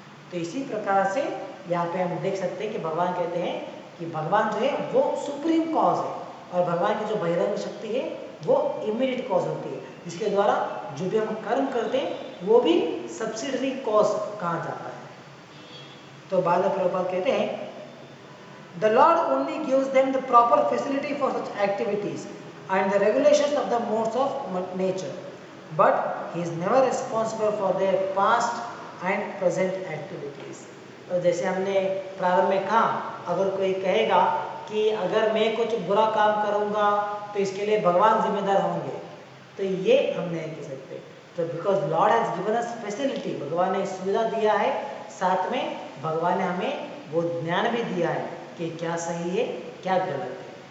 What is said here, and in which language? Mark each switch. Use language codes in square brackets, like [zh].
[hi] तो इसी प्रकार से यहाँ पे हम देख सकते हैं कि भगवान कहते हैं कि भगवान जो है वो सुप्रीम कॉज है और भगवान की जो बहिरंग शक्ति है वो इमीडिएट कॉज होती है, जिसके द्वारा जो भी हम कर्म करते हैं वो भी सब्सिडरी कॉज कहा जाता है। तो बाद में प्रभुपाद कहते हैं [en] The Lord only gives them the proper facility for such activities and the regulations of the modes of nature, but He is never responsible for their past and present activities। [hi] तो जैसे हमने प्रारंभ में कहा, अगर कोई कहेगा कि अगर मैं कुछ बुरा काम करूँगा तो इसके लिए भगवान जिम्मेदार होंगे, तो ये हम नहीं कह सकते। तो [en] because lord has given us facility, [hi] भगवान ने सुविधा दिया है, साथ में भगवान ने हमें वो ज्ञान भी दिया है कि क्या सही है क्या गलत है।